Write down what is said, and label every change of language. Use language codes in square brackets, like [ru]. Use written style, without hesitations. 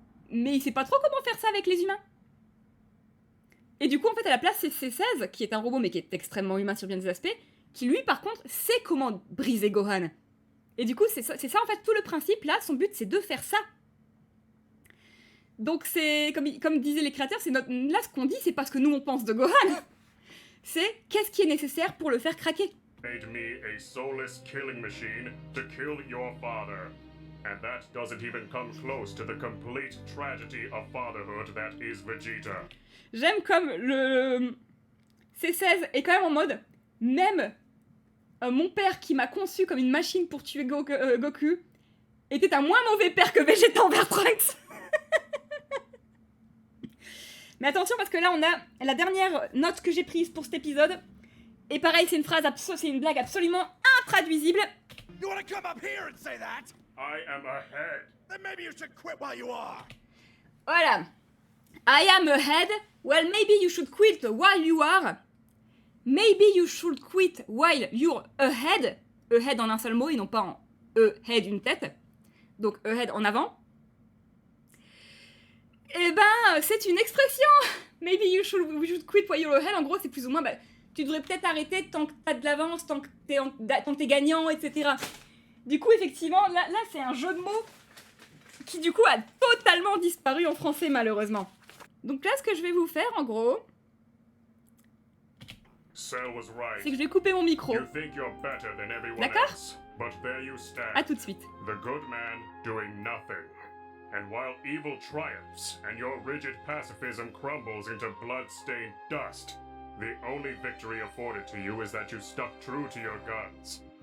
[fr] Mais il sait pas trop comment faire ça avec les humains. Et du coup, en fait, à la place, c'est C16, qui est un robot, mais qui est extrêmement humain sur bien des aspects, qui lui, par contre, sait comment briser Gohan. Et du coup, c'est ça, en fait, tout le principe, là, son but, c'est de faire ça. Donc c'est, comme disaient les créateurs, là, ce qu'on dit, c'est pas ce que nous, on pense de Gohan. C'est qu'est-ce qui est nécessaire pour le faire craquer. [en] Made me a soulless killing machine to kill your father. And that doesn't even come close to the complete tragedy of fatherhood that is Vegeta. [fr] J'aime comme le C16 est quand même en mode, même mon père qui m'a conçu comme une machine pour tuer Goku était un moins mauvais père que Vegeta envers Trunks. Mais attention parce que là on a la dernière note que j'ai prise pour cet épisode. Et pareil, c'est une blague absolument intraduisible. [en] You wanna come up here and say that? I am ahead. Then maybe you should quit while you are. Voilà. I am ahead. Well, maybe you should quit while you are. Maybe you should quit while you're ahead. [fr] Ahead en un seul mot et non pas en ahead une tête. Donc ahead en avant. Eh ben, c'est une expression. [en] Maybe you should quit while you're ahead. [fr] En gros, c'est plus ou moins, bah, tu devrais peut-être arrêter tant que t'as de l'avance, tant que t'es gagnant, etc. Du coup, effectivement, là c'est un jeu de mots qui, du coup, a totalement disparu en français, malheureusement. Donc là, ce que je vais vous faire, en gros, [en] Cell was right. [fr] c'est que je vais couper mon micro. [en] You think you're better than everyone [fr] D'accord? [en] else, but there you stand. [fr] À tout de suite. [en] The good man doing nothing. And while evil triumphs and your rigid pacifism crumbles into blood-stained dust, the only victory afforded to you is that you stuck true to your guns.